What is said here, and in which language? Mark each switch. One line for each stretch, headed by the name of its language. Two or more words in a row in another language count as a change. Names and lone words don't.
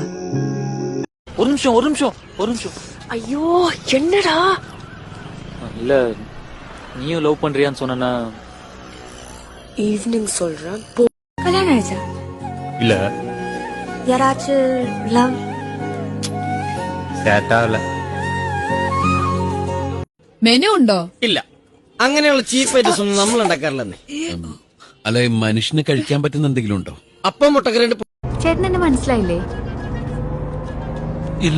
Tamil: ஒரு நிமிஷம். ஐயோ என்னடா? இல்ல நீயும் லவ் பண்றியான்னு சொன்னா ஈவினிங் சொல்றேன். கல்யாணம் ஆயிடுச்சா? இல்ல. யாராச்சும் லவ்
Malayalam: ചേട്ടാവില്ല. മെനു ഉണ്ടോ? ഇല്ല, അങ്ങനെയുള്ള
English: cheap items
Malayalam: ഒന്നും നമ്മൾ ഉണ്ടാക്കാറില്ലെന്നേ. അല്ലെ മനുഷ്യന് കഴിക്കാൻ പറ്റുന്ന എന്തെങ്കിലും ഉണ്ടോ? അപ്പം മുട്ടക്കറി. ചേട്ടൻ എന്നെ മനസ്സിലായില്ലേ? ഇല്ല.